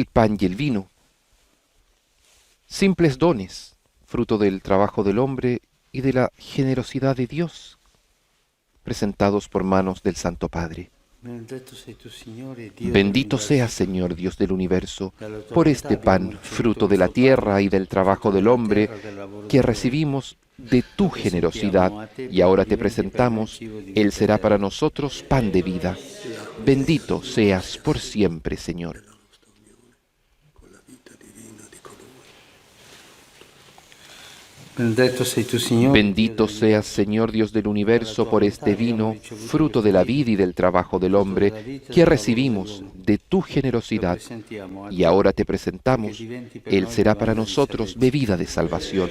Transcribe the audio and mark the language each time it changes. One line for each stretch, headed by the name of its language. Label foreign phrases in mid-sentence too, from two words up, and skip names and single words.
Spanish: pan y el vino, simples dones, fruto del trabajo del hombre y de la generosidad de Dios, presentados por manos del Santo Padre.
Italian: Benedetto sei tu, Signore, Dio
Spanish: Bendito
Italian: dell'universo.
Spanish: seas, Señor Dios del universo, por este pan, fruto de la tierra y del trabajo del hombre, que recibimos de tu generosidad, y ahora te presentamos, Él será para nosotros pan de vida. Bendito seas por siempre, Señor.
Italian: Benedetto sei tu, Signore,
Spanish: Bendito seas, Señor Dios del universo, por este vino, fruto de la vida y del trabajo del hombre, que recibimos de tu generosidad, y ahora te presentamos, Él será para nosotros bebida de salvación.